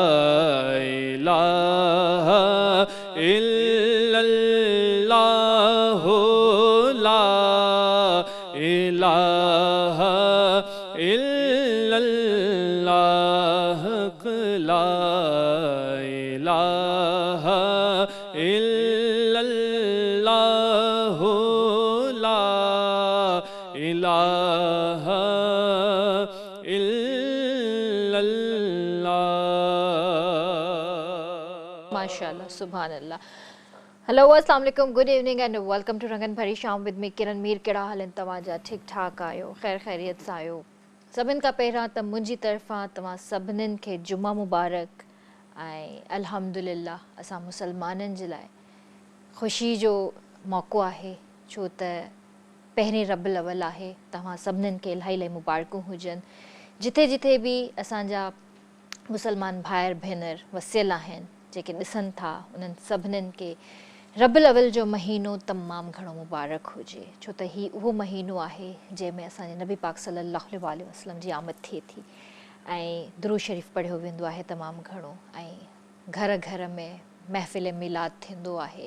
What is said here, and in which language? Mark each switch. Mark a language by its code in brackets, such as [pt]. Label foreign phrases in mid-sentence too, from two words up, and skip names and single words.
[ar] الہ الا اللہ لا الہ الا اللہ حق لا الہ الا اللہ لا الہ الا اللہ ماشاءاللہ سبحان اللہ. [en] ہلو [ar] السلام علیکم, [en] good evening and welcome to رنگن بھری شام with me کرن میر. [sd] کہڑا حال تواں جا؟ ٹھیک ٹھاک آیو؟ خیر خیریت سان آیو؟ سبھن کا پہراں تو منجی طرفاں تواں سبھنن کے جمعہ مبارک. الحمدللہ اساں مسلمانن جے لائے خوشی جو موقع ہے چھو ت پہریں رب الاول ہے. تواں سبھنن کے الہی الہی مبارکوں ہوجن. جتھے جتھے بھی اساں جا مسلمان بھائر بھینر وسیل آہن جیکے ॾिसनि था उन्हनि सभिनीनि खे रब अव्वल जो महीनो तमामु घणो मुबारक हुजे, छो त ही उहो महीनो आहे जंहिंमें असांजे नबी पाक [ar] صلى الله عليه وسلم [sd] जी आमद थिए थी ऐं दुरूद शरीफ़ पढ़ियो वेंदो आहे तमामु घणो ऐं घर घर में महफ़िल मिलाद थींदो आहे.